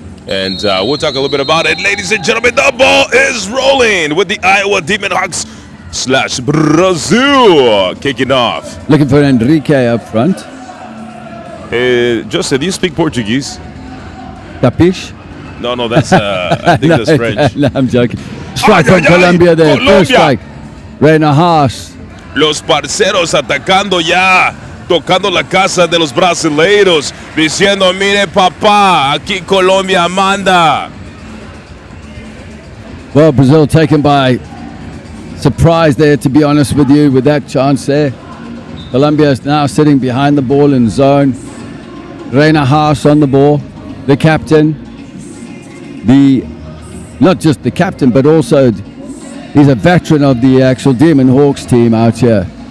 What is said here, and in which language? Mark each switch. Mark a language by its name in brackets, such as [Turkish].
[English] And we'll talk a little bit about it. Ladies and gentlemen, the ball is rolling with the Iowa Demon Hawks / Brazil kicking off. Looking for Enrique up front. Joseph, do you speak Portuguese? Capiche? No, that's I think that's French. No, I'm joking. Strike from Colombia there. Colombia. First strike. Reina Haas. [Spanish] Los parceros atacando ya, tocando la casa de los brasileiros, diciendo, mire papá, aquí Colombia manda. [English] Well, Brazil taken by surprise there, to be honest with you, with that chance there. Colombia is now sitting behind the ball in zone. Reina Haas on the ball, the captain. Not just the captain, but also he's a veteran of the actual Demon Hawks team out here.